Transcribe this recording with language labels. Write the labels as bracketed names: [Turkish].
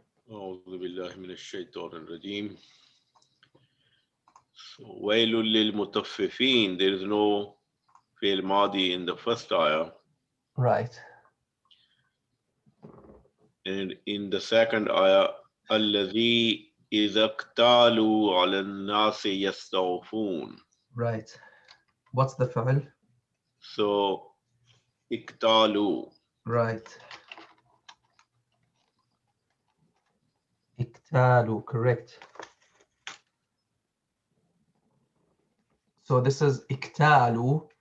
[Arabic] أعوذ بالله من الشيطان الرجيم. ويل للمطففين. [English] There is no فعل ماضي in the first ayah. Right. And in the second ayah, [Arabic] الذي إذا اكتالوا على الناس يستوفون. [English] Right. What's the فعل? So اكتالوا. Right. اكتالوا, correct. So this is اكتالوا.